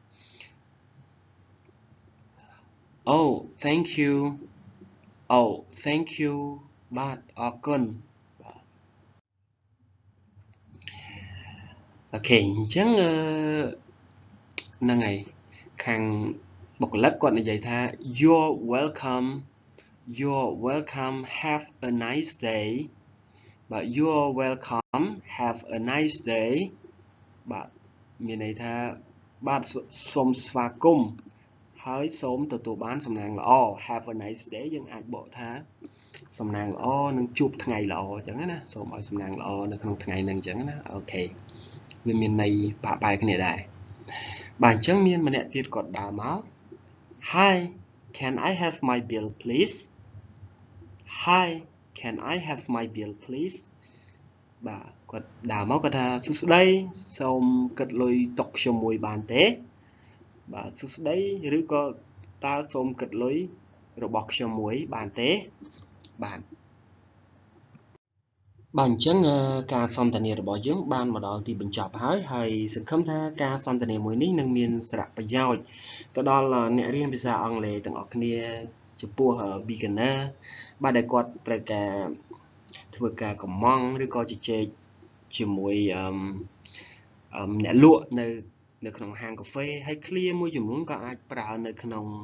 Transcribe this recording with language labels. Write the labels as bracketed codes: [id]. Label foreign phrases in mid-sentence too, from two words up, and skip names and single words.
[en] Oh thank you Oh thank you [km] បាទអរគុណបាទអូខេអញ្ចឹងហ្នឹងហើយខាងបុគ្គលិកគាត់និយាយថា [en] You're welcome have a nice day [km] បាទ [en] You're welcome have a nice [km] day បាទមានន័យថាបាទសូមស្វាគមន៍ហើយសូមទទួលបានសំណាងល្អ [en] have a nice day [km] យើងអាចបកថាសំណាង ល្អនិងជួបថ្ងៃល្អអញ្ចឹងណាសូមឲ្យសំណាងល្អនៅក្នុងថ្ងៃហ្នឹងអញ្ចឹងណាអូខេវា មានន័យប្រហែលគ្នាដែរបាទអញ្ចឹងមានម្នាក់ទៀតគាត់ដើរមក [en] Hi can I have my bill please Hi can I have my bill please [km] បាទគាត់ដើរមកគាត់ថាសួស្តីសូមគិតលុយទុកខ្ញុំមួយបានទេបាទសួស្តីឬក៏តើសូមគិតលុយរបស់ខ្ញុំមួយបានទេបាទ បាទអញ្ចឹងការសន្ទនារបស់យើងបានមកដល់ទីបញ្ចប់ហើយសង្ឃឹមថាការសន្ទនាមួយនេះនឹងមានសារៈប្រយោជន៍ទៅដល់អ្នករៀនភាសាអង់គ្លេសទាំងអស់គ្នាចំពោះ beginner បាទដែលគាត់ត្រូវការធ្វើការកម្មង់ឬក៏ជជែកជាមួយអ្នកលក់នៅក្នុងហាងកាហ្វេហើយ clear មួយចំនួនក៏អាចប្រើនៅក្នុង